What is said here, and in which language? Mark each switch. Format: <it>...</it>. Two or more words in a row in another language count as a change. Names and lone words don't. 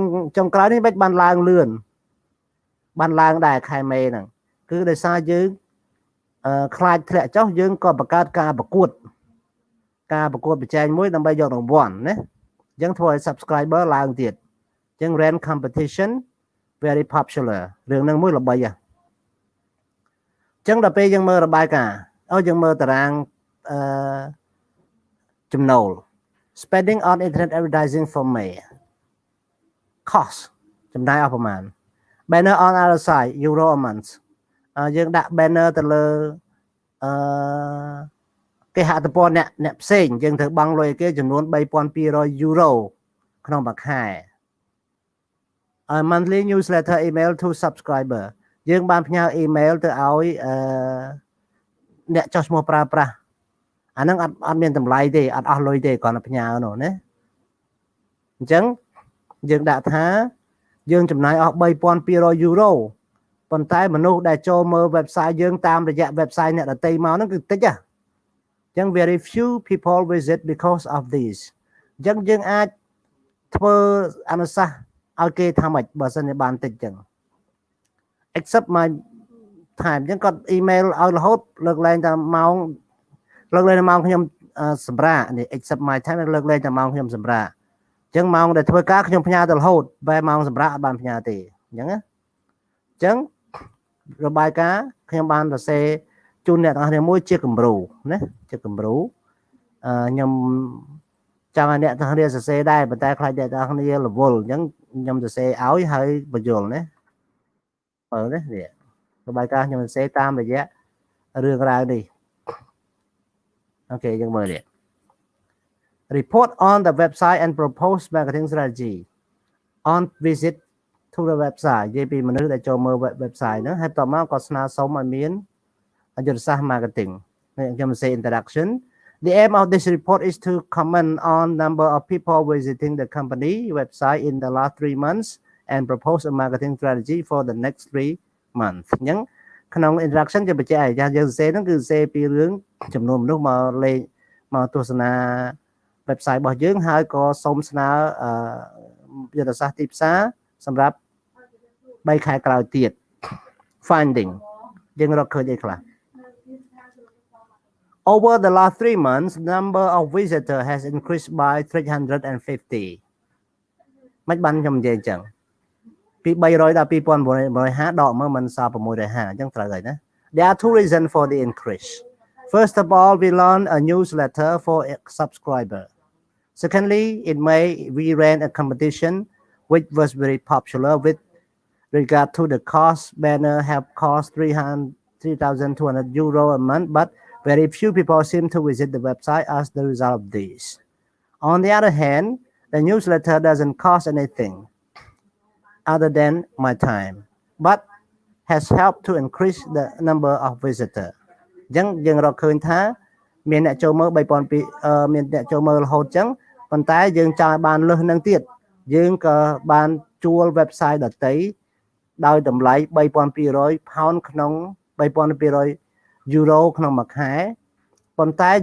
<km>ចុងក្រោយនេះមិនបានឡើងលឿនបានឡើងដែរខែ May ហ្នឹងគឺដោយសារយើងខ្លាចធ្លាក់ចុះយើងក៏បង្កើតការប្រកួតប្រជែងមួយដើម្បីយករង្វាន់ណាអញ្ចឹងធ្វើឲ្យ subscriber ឡើងទៀតអញ្ចឹង</km> <en>rent competition very popular</en> <km>រឿងហ្នឹងមួយល្បីហ៎អញ្ចឹងដល់ពេលយើងមើលរបាយការណ៍យើងមើលតារាង</km> <en>ចំណូល spending on internet advertising for May cost</en> <km>ចំណាយអស់ប្រមាណ</km> <en>banner on our site euro a month</en> <km>យើងដាក់ banner ទៅលើ គេហទំព័រអ្នកផ្សេងយើងត្រូវបង់លុយគេចំនួន 3,200 euro ក្នុងមួយខែ</km> <en>monthly newsletter email to subscriber</en> <km>យើងបានផ្ញើ email ទៅឲ្យអ្នកចុះឈ្មោះប្រើប្រាស់អាហ្នឹងអត់មានតម្លៃទេអត់អស់លុយទេគ្រាន់តែផ្ញើនោះណាអញ្ចឹងយើងដាក់ថាយើងចំណាយអស់ 3,200 euro ប៉ុន្តែមនុស្សដែលចូលមើល website យើងតាមរយៈ website អ្នកដទៃមកហ្នឹងគឺតិចហ៎អញ្ចឹង</km> <en>very few people visit because of this</en> <km>អញ្ចឹងយើងអាចធ្វើអនុសាសន៍ឲ្យគេថាម៉េចបើសិនជាបានតិចអញ្ចឹង</km> <en>accept my time</en> <km>អញ្ចឹងគាត់ email ឲ្យរហូតលើកលែងតែម៉ោងខ្ញុំសម្រាប់នេះ</km> <en>accept my time</en> <km>លើកលែង តែម៉ោងខ្ញុំសម្រាប់អញ្ចឹងម៉ោងដែលធ្វើការខ្ញុំផ្ញើទៅរហូតបែរម៉ោងសម្រាប់អត់បានផ្ញើទេអញ្ចឹងណាអញ្ចឹងរបាយការណ៍ខ្ញុំបានសរសេរជូនអ្នកទាំងអស់គ្នាមួយជាគំរូណាជាគំរូខ្ញុំចង់ឲ្យអ្នកទាំងអស់គ្នា សរសេរដែរប៉ុន្តែខ្លាចអ្នកទាំងអស់គ្នារវល់អញ្ចឹងខ្ញុំសរសេរឲ្យហើយបញ្យល់ណាមើលនេះរបាយការណ៍ខ្ញុំសរសេរតាមរយៈរឿងរ៉ាវនេះអូខេយើងមើលនេះ report</km> <en>on the website and propose marketing strategy on visit to the website</en> <km>និយាយពីមនុស្សដែលចូលមើល website ហ្នឹងហើយតមកក៏ស្នើសុំឲ្យមាន យុទ្ធសាស្ត្រ marketing ខ្ញុំសរសេរ</km> <en>introduction the aim of this report is to comment on number of people visiting the company website in the last 3 months and propose a marketing strategy for the next 3 months</en> <km>អញ្ចឹងក្នុង introduction ជាបញ្ជាក់ឲ្យយើងសរសេរហ្នឹងគឺសរសេរពីរឿងចំនួនមនុស្សមកលេងមកទស្សនា website របស់យើងហើយក៏សូមស្នើយុទ្ធសាស្ត្រទីផ្សារសម្រាប់3ខែក្រោយទៀត finding យើងរកឃើញអីខ្លះ</km> <en>over the last 3 months number of visitor has increased by 350</en> <km>មិនបានខ្ញុំនិយាយអញ្ចឹងពី300ដល់2950ដកមកមិនសល់650អ ញ្ចឹងត្រូវហើយណា</km> <en>there are two reasons for the increase first of all we launched a newsletter for subscriber secondly in May we ran a competition which was very popular with regard to the cost banner have cost 3,200 euro a month but very few people seem to visit the website as the result of this on the other hand the newsletter doesn't cost anything other than my time but has helped to increase the number of visitors</en> <km>អញ្ចឹងយើងរកឃើញថាមានអ្នកចូលមើល 3,200 មានអ្នកចូលមើលរហូតអញ្ចឹង ប៉ុន្តែយើងចង់ឲ្យបានលើសនឹងទៀតយើងក៏បានជួល website ដទៃដោយតម្លៃ 3,200 pound ក្នុង 3,200 euro ក្នុងមួយខែប៉ុន្តែ</km>